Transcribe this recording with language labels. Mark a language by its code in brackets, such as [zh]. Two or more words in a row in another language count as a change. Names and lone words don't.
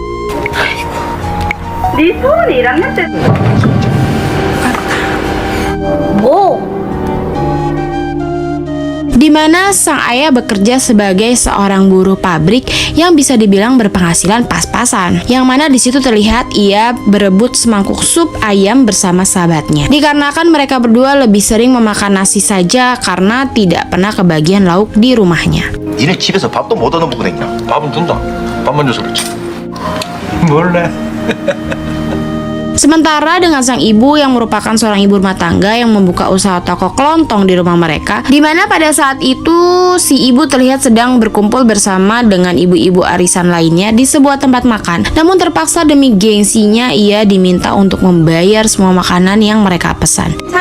[id] Di mana sang ayah bekerja sebagai seorang buruh pabrik yang bisa dibilang berpenghasilan pas-pasan. Yang mana di situ terlihat ia berebut semangkuk sup ayam bersama sahabatnya. Dikarenakan mereka berdua lebih sering memakan nasi saja karena tidak pernah kebagian lauk di rumahnya. [ko] 니네 집에서 밥도 못 얻어 먹고 댕겨. 밥은 준다. 밥만 줘서 그렇지. 몰라. [id] Sementara dengan sang ibu yang merupakan seorang ibu rumah tangga yang membuka usaha toko kelontong di rumah mereka, di mana pada saat itu si ibu terlihat sedang berkumpul bersama dengan ibu-ibu arisan lainnya di sebuah tempat makan. Namun terpaksa demi gengsinya ia diminta untuk membayar semua makanan yang mereka pesan.